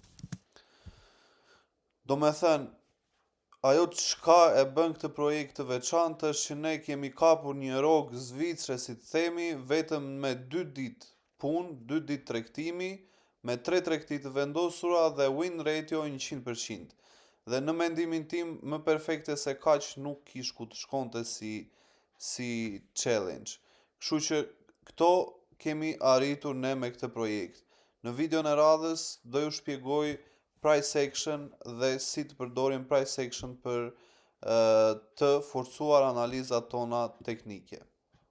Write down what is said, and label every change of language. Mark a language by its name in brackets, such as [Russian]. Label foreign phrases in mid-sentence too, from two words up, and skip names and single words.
[Albanian] Do me thënë, ajo çka e bën këtë projekt të veçantë është që ne kemi kapur një rrogë zvicre, si të themi, vetëm me 2 ditë punë, 2 ditë tregtimi, me 3 tregti të vendosura dhe [English] win ratio [Albanian] 100%. Dhe në mendimin tim, më perfekte se kaq nuk kish ku të shkonte si challenge. Kështu që këto kemi arritur ne me këtë projekt. Në videon e radhës do ju shpjegoj [English] price action [Albanian] dhe si të përdorim [English] price action [Albanian] për të forcuar analizat tona teknike.